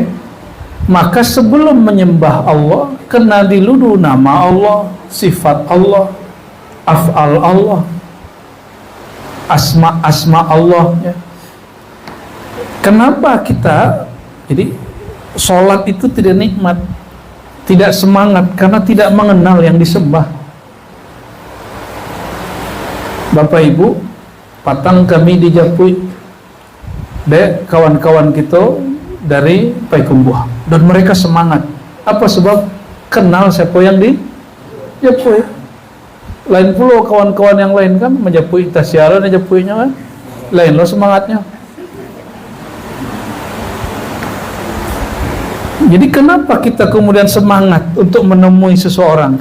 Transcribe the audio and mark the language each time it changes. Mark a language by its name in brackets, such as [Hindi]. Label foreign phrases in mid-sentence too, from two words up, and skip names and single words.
[Indonesian] Maka sebelum menyembah Allah, kenal dulu nama Allah, sifat Allah, af'al Allah, asma Allah ya. Kenapa kita jadi sholat itu tidak nikmat, tidak semangat karena tidak mengenal yang disembah. [Minangkabau] Bapak Ibu, patang kami di Japui, dek kawan-kawan kita dari Payakumbuh, dan mereka semangat. [Indonesian] Apa sebab? Kenal siapa yang di Japui. Lain pula kawan-kawan yang lain kan menjapui tasyara dan japuinya kan lain loh semangatnya. Jadi kenapa kita kemudian semangat untuk menemui seseorang?